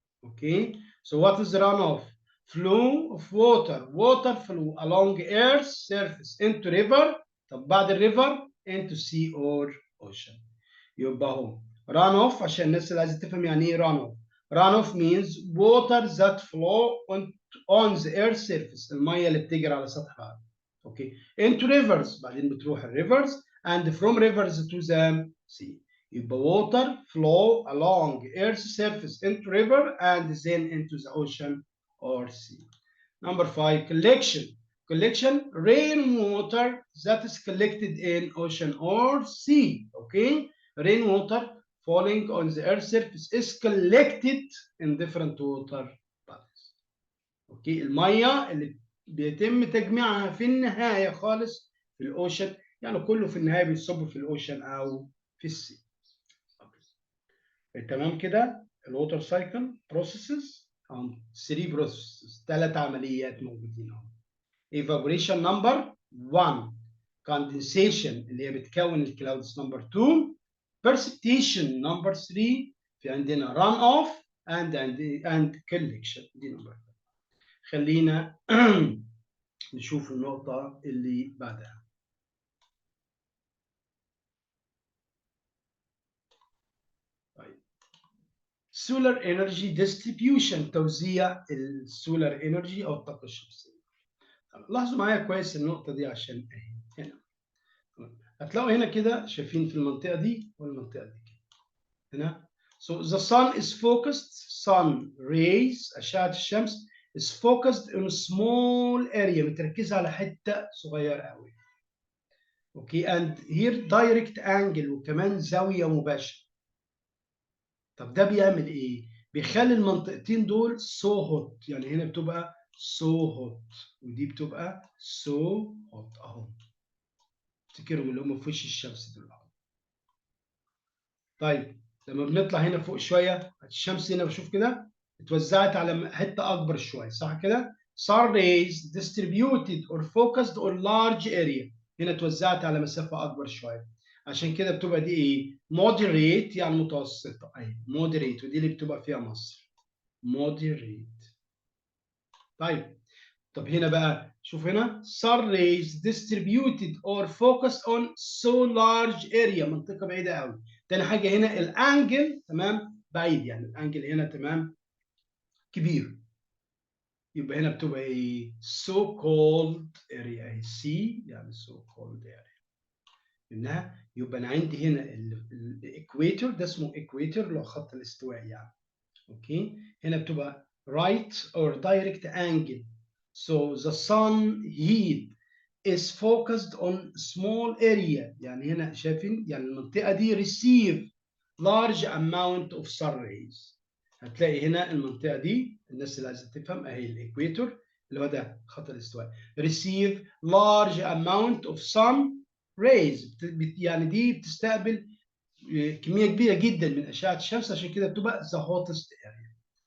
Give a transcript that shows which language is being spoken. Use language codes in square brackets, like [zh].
[en] Okay so what is the runoff؟ flow of water flow along earth's surface into river. [ar] طب بعد [en] الريفر into sea or ocean. [ar] يبقى هو run off، عشان الناس اللي عايزه تفهم يعني ايه run off. [en] run off means water that flow on the earth surface، [ar] الميه اللي بتجري على سطح الارض. [en] okay into rivers، [ar] بعدين بتروح [en] الريفرز and from rivers to the sea. يبقى water flow along earth's surface into river and then into the ocean or sea. Number 5, collection. Collection, rainwater that is collected in ocean or sea. Okay, rainwater falling on the earth's surface is collected in different water bodies. [ar] اوكي، الميه اللي بيتم تجميعها في النهايه خالص في الاوشن، يعني كله في النهايه بيصب في الاوشن او في السي. تمام كده. الووتر سايكل بروسيسز 3 بروسيسز، 3 عمليات موجودين اهو. [en] evaporation number 1، condensation اللي هي بتكون الكلاودز نمبر 2، precipitation نمبر 3، في عندنا run off and collection دي نمبر. [ar] خلينا نشوف النقطة اللي بعدها. طيب، solar energy distribution، توزيع السولار انرجي او الطاقة الشمسية. لاحظوا معايا كويس النقطة دي عشان اهي هنا. هتلاقوا هنا كده شايفين في المنطقة دي والمنطقة دي هنا. [en] So the sun is focused، sun rays أشعة الشمس is focused on a small area، [ar] متركزة على حتة صغيرة قوي. [en] okay, and here direct angle، [ar] وكمان زاوية مباشرة. طب ده بيعمل ايه؟ بيخلي المنطقتين دول so hot، يعني هنا بتبقى so hot ودي بتبقى so hot اهو. افتكرهم اللي هم في وش الشمس دول اهو. طيب لما بنطلع هنا فوق شويه، الشمس هنا بشوف كده اتوزعت على حته اكبر شويه، صح كده؟ [en] sun rays distributed or focused on large area، [ar] هنا اتوزعت على مسافه اكبر شويه، عشان كده بتبقى دي ايه؟ moderate يعني متوسطه اهي، moderate، ودي اللي بتبقى فيها مصر moderate. طب هنا بقى شوف هنا [en] sun rays distributed or focused on so large area، [ar] منطقة بعيدة قوي. تاني حاجة هنا الانجل تمام بعيد، يعني الانجل هنا تمام كبير، يبقى هنا بتبقى ايه؟ [en] so called area [ar] اهي، سي يعني so called area. انها يبقى انا عندي هنا الايكويتور ده اسمه ايكويتور اللي هو خط الاستواء يعني. [en] Okay, هنا بتبقى right or direct angle. So the sun heat is focused on small area، [ar] يعني هنا شايفين يعني المنطقة دي [en] receive large amount of sun rays. [ar] هتلاقي هنا المنطقة دي، الناس اللي عايزة تفهم اهي الايكويتور اللي هو ده خط الاستواء، [en] receive large amount of sun rays، [ar] يعني دي بتستقبل كمية كبيرة جدا من أشعة الشمس، عشان كده بتبقى the hottest area.